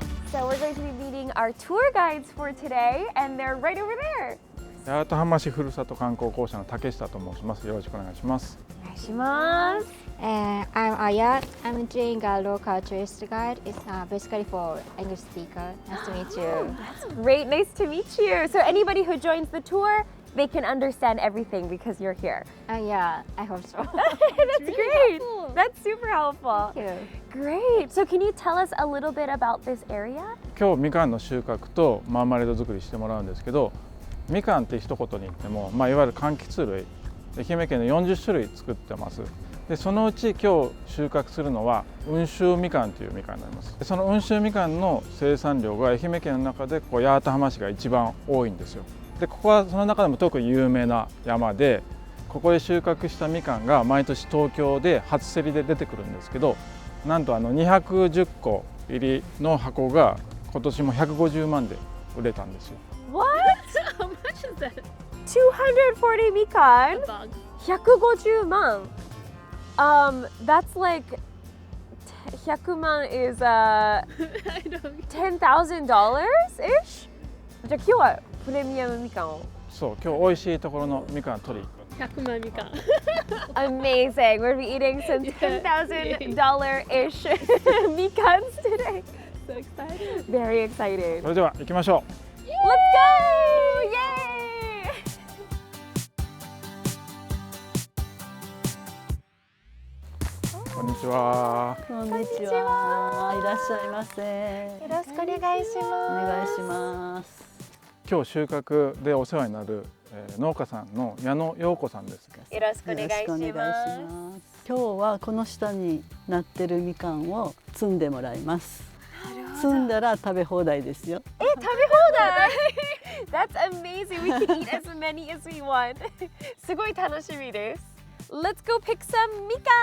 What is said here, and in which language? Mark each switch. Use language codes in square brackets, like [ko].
[en] So we're going to be meeting our tour guides for today, and they're right over there. [ja] 八幡浜市ふるさと観光公社の竹下と申します。よろしくお願いします。お願いします。 [en] I'm Aya. I'm doing a local tourist guide. It's basically for English speaker. Nice to meet you. That's great. Nice to meet you. So anybody who joins the tour, they can understand everything because you're here. Yeah, I hope so. That's really great. helpful. That's super helpful. Thank you. Great. So can you tell us a little bit about this area? [ja] 今日みかんの収穫とマーマレード作りしてもらうんですけど、みかんって一言に言っても、いわゆる柑橘類、愛媛県で40種類作ってます。でそのうち今日収穫するのは温州みかんというみかんになります。でその温州みかんの生産量が愛媛県の中で八幡浜市が一番多いんですよ。でここはその中でも特に有名な山で、ここで収穫したみかんが毎年東京で初競りで出てくるんですけど、なんと210個入りの箱が今年も150万で売れたんですよ。 [en] What? How much is that? 240 mikan, Bug. 150man. That's like 100 man is I don't. $10,000 ish. [ja] じゃあ今日はプレミアムみかんを。そう、今日美味しいところのみかん取り行く。 100万Mikan. [en] Amazing. We're gonna be eating some $10,000 ish mikans today. So excited. Very excited. [ja] それでは行きましょう。 [en] Let's go! Yay! [ja] こんにちは。こんにちは。いらっしゃいませ。よろしくお願いしおます。願いします。今日収穫でお世話になる、農家さんの矢野陽子さんです。よろしくお願いしよろしくお願いします。ます。今日はこの下になってるみかんを摘んでもらいます。摘んだら食べ放題ですよ。食べ放題 [en] That's amazing. We can eat as many as we want. [ja] すごい楽しみです。 [en] Let's go pick some mikans.